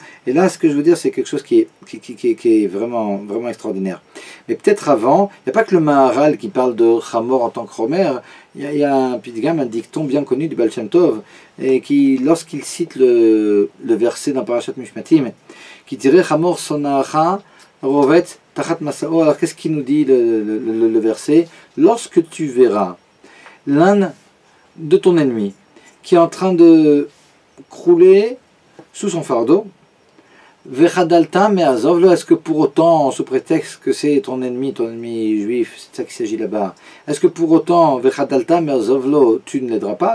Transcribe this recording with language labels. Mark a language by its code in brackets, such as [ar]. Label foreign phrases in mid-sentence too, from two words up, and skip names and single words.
[fr] Et là, ce que je veux dire, c'est quelque chose qui est vraiment, vraiment extraordinaire. Mais peut-être avant, il n'y a pas que le Maharal qui parle de Chamor en tant que Chomer, il y a un pidgam, un dicton bien connu du Baal Shem Tov, et qui, lorsqu'il cite le verset dans Parashat Mishpatim, qui dirait [he] חמור שונאך רובץ תחת משאו. [fr] Alors qu'est-ce qu'il nous dit le verset? Lorsque tu verras l'âne de ton ennemi qui est en train de crouler sous son fardeau, [he] וחדלת מעזוב לו, [fr] est-ce que pour autant, sous prétexte que c'est ton ennemi juif, c'est de ça qu'il s'agit là-bas, est-ce que pour autant, [he] וחדלת מעזוב לו, [fr] tu ne l'aideras pas?